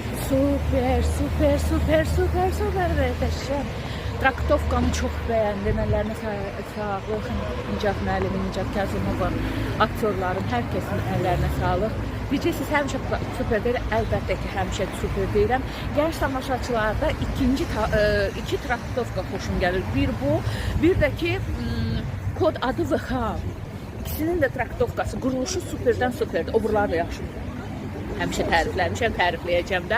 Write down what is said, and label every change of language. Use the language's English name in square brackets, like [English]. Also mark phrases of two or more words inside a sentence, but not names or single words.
[Turkish] Super, super, super, super, super muhteşem. Traktovkanı çok beğendim. Ellerine sağlık. Nicat müəllimin, Nicat Kazımovun, aktörlerin, herkesin ellerine sağlık. [Azerbaijani] Diyeceksiniz həmişə super deyil, əlbəttə ki, həmişə super deyirəm. Gənc tamaşaçılarda iki traktovka xoşum gəlir. Bir bu, bir də ki, kod adı VX. İkisinin də traktovkası, quruluşu superdən superdir. Oburlar da yaxşıdır. Həmişə tərifləmişəm, tərifləyəcəm də.